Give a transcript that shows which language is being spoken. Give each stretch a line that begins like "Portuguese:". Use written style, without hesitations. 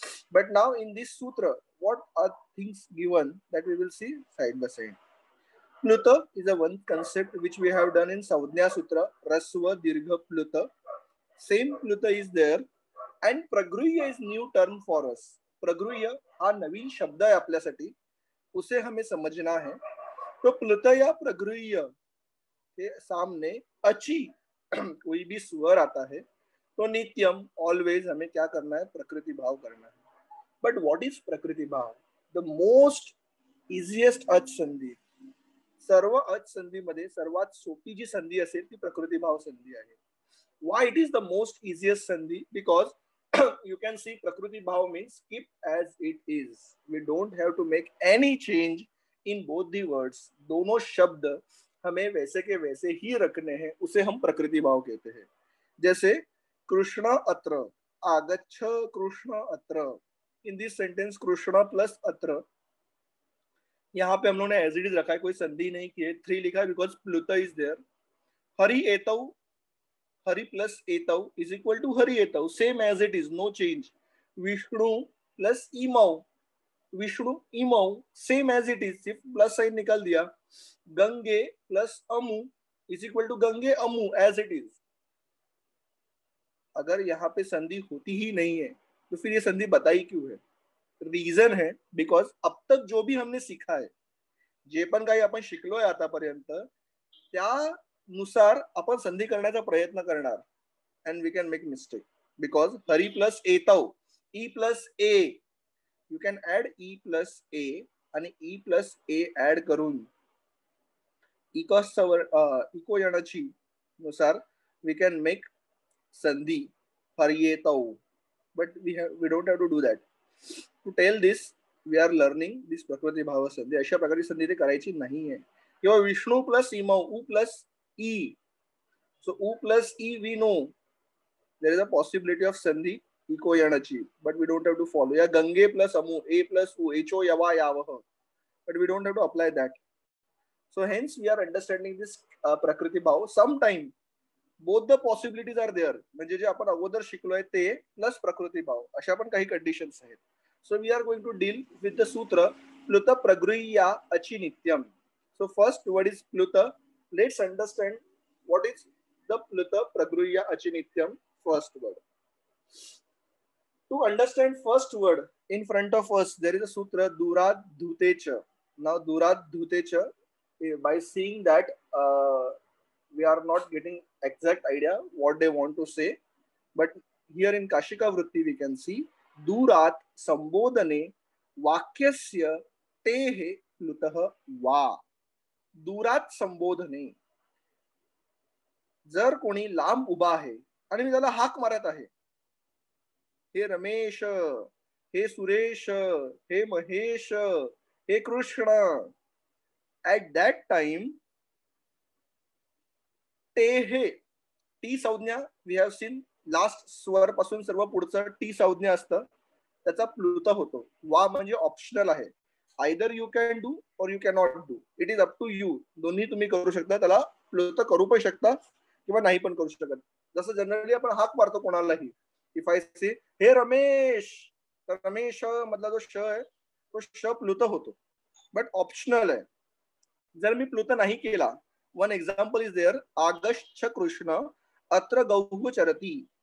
English: But now in this sutra, what are things given that we will see side by side. Pluta is a one concept which we have done in Saudhnya Sutra, Rasva Dirgha Pluta. Same Pluta is there and pragrihya is new term for us.
Marathi: प्रगृह्य हा नवीन शब्द
Hindi: है
Marathi: आपल्यासाठी,
Hindi: उसे हमें समझना है. तो प्लुत या प्रगृह्य के सामने अची कोई भी स्वर आता है तो नित्यम ऑलवेज हमें क्या करना है, प्रकृति भाव करना है.
English: But what is प्रकृति भाव? The most easiest अच संधी.
Marathi: सर्व अच संधी मध्ये सर्वात सोपी जी संधी असेल ती प्रकृति भाव संधी आहे.
English: Why it is the most easiest sandhi? Because you can see Prakriti Bhav means keep as it is. We don't have to make any change in both the words.
Hindi: दोनों शब्द हमें वैसे के वैसे ही रखने हैं, उसे हम प्रकृति भाव कहते हैं. जैसे कृष्ण अत्र, आगच्छ कृष्ण अत्र.
English: In this sentence
Hindi: Krishna plus अत्र, यहाँ पे हम लोगों ने
English: as it is
Hindi: रखा है, कोई संधि नहीं की है. 3 लिखा है बिकॉज प्लुता इज देयर.
English: हरि एतौ, Hari plus etau is equal to Hari etau, same as it is, no change. Vishnu plus imau, Vishnu imau, same as it is,
Hindi: सिर्फ plus sign निकाल दिया.
English: Gange plus amu is equal to Gange amu as it is.
Hindi: अगर यहाँ पे संधि होती ही नहीं है तो फिर ये संधि बताई क्यों है? रीजन है बिकॉज अब तक जो भी हमने सीखा है,
Marathi: जे पण काही आपण शिकलोय आतापर्यंत, त्यानुसार आपण संधी करण्याचा प्रयत्न करणार.
English: and we can make mistake because Hari plus etau, E plus A, you can add E plus A
Marathi: आणि
English: E plus A add
Marathi: करून इको यणाची नुसार
English: we can make संधी Hari etau, but we don't have to do that. To tell this we are learning this प्रकृति भाव संधी.
Marathi: अशा प्रकारची संधी ते करायची नाही आहे. किंवा
English: Vishnu plus इमौ, U plus E, so U plus E we know there is a possibility of sandhi eco yanachi, but we don't have to follow. Yeah, Gange plus amu, A plus U, Ho yava yavah, but we don't have to apply that. So hence we are understanding this prakriti bhav. Sometime both the possibilities are there.
Marathi: म्हणजे जे आपण अगोदर शिकलोय ते plus प्रकृती भाव, अशा पण काही कंडिशन्स आहेत.
English: So we are going to deal with the sutra Pluta Pragrya Achi Nityam. So first, what is Pluta? Let's understand what is the Pluta Pragrya Achi Nityam. First word. To understand first word, in front of us there is a sutra Durad Dhutecha. Now Durad Dhutecha, by seeing that we are not getting exact idea what they want to say, but here in Kashika Vritti we can see Durat Sambodhane Vakyasya Tehe Plutah Va.
Marathi: Durat Sambodhane, जर कोणी लांब उभा आहे आणि मी त्याला हाक मारत आहे हे रमेश, हे सुरेश, हे महेश, हे कृष्ण.
English: at that time
Marathi: ते हे टी संज्ञा
English: we have seen last
Marathi: स्वर पासून सर्व पुढचं टी संज्ञा असतं, त्याचा प्लुत होतो. वा म्हणजे ऑप्शनल आहे.
English: Either you can do or you can not do. It is up to you.
Marathi: दोन्ही तुम्ही करू शकता. त्याला प्लुत करू पण शकता किंवा नाही पण करू शकत. जसं जनरली आपण हाक मारतो कोणालाही,
English: if I say
Marathi: हे रमेश, तर रमेश मधला जो श आहे तो श प्लुत होतो,
English: but optional
Marathi: आहे. जर मी प्लुत नाही केला, वन एक्झाम्पल इज देअर, आगच्छ कृष्ण अत्र गौः चरती.